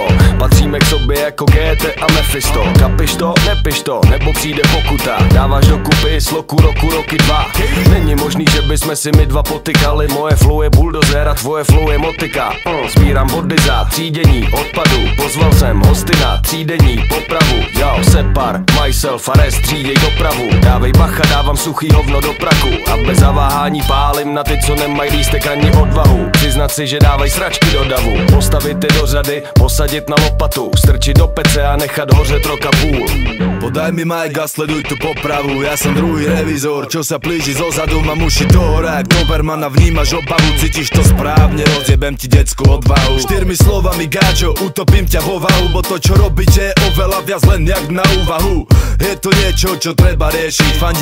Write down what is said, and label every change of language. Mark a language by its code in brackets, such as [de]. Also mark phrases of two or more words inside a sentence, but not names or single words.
[cs] Patříme k sobě jako GT a Mephisto. Kapiš to, nepiš to, nebo přijde pokuta. Dáváš dokupy sloku roku, roky 2. Není možný, že bychom si my dva potykali. Moje flow je bulldozer a tvoje flow je motika. Sbírám body za třídění odpadu. Pozval jsem hosty na třídenní popravu. Jo, separ, myself, arrest, tříděj dopravu. Dávej bacha, dávám suchý hovno do praku. A bez zaváhání pálím na ty, co nemají lístek ani odvahu. Přiznat si, že dávaj sračky do davu. Postavit je do řady, posadit na lopatu. Strčit do pece a nechat hořet roka půl. [sk] Podaj mi mic a sleduj tu popravu. Ja som druhý revizor, čo sa plíži zozadu. Mám uši do hora, jak Doberman a vnímaš obavu. Cítiš to správne, rozjebem ti detskú odvahu. 4 slovami gáčo, utopím ťa vo vahu. Bo to, čo robíte, je oveľa viac len jak na úvahu. Je to niečo, čo treba riešiť.